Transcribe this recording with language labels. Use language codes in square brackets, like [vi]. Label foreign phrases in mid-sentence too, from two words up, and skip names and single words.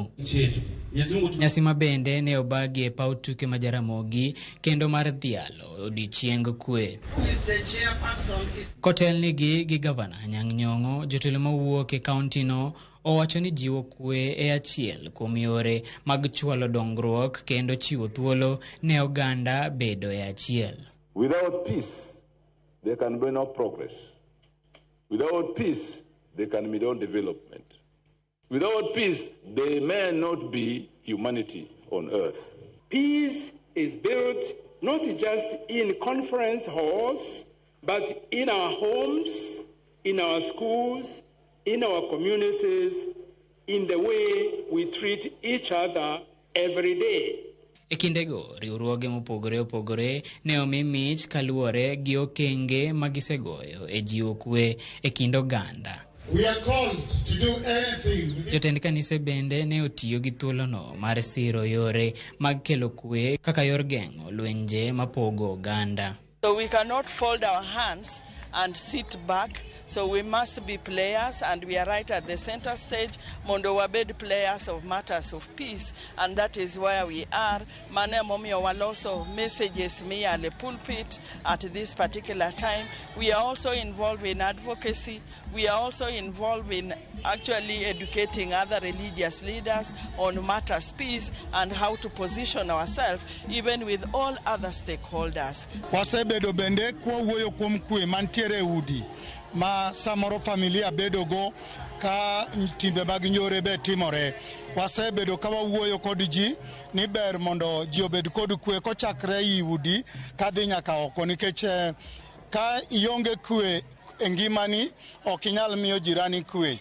[luo] Nyasi mabende ne obagi e paw tuke ma Ramogi kendo mar dhialo odiochieng' kwee. Kotelnigi gi gavana Nyang' Nyong'o, jotelo mawuok e kaunti no owacho ni jiwo kwee e achiel kuom yore mag chwalo dongruok kendo chiwo thuolo ne oganda bedo e achiel. [en] Without peace, there can be no progress. Without peace, there can be no development. Without peace, there may not be humanity on earth. Peace is built not just in conference halls, but in our homes, in our schools, in our communities, in the way we treat each other every day. [luo] E kindego, riwruoge mopogore opogore ne omi mich kaluwore gi okenge magisegoyo e jiwo kwee e kind oganda. [en] We are called to do anything. [luo] Jotend kanise bende ne otiyo gi thuolono mar siro yore mag kelo kwee kaka yor geng'o lwenje mapogo oganda. [en] So we cannot fold our hands and sit back. So we must be players, and we are right at the center stage. [luo] Mondo wabed [en] players of matters of peace, and that is where we are. [luo] Mane momio waloso [en] messages me at the pulpit at this particular time. We are also involved in advocacy. We are also involved in actually educating other religious leaders on matters peace and how to position ourselves even with all other stakeholders. [luo] Wasebedo bende kwa wuoyo kuom kwee mantiere udi ma samoro familia bedo go ka timbe mag njore be timore. Wasebedo ka wawuoyo kod ji ni ber mondo ji obed kod kwee kochakre i udi kadhi nyaka oko, nikech ka ionge kwee e ngimani ok inyal miyo jirani kwee.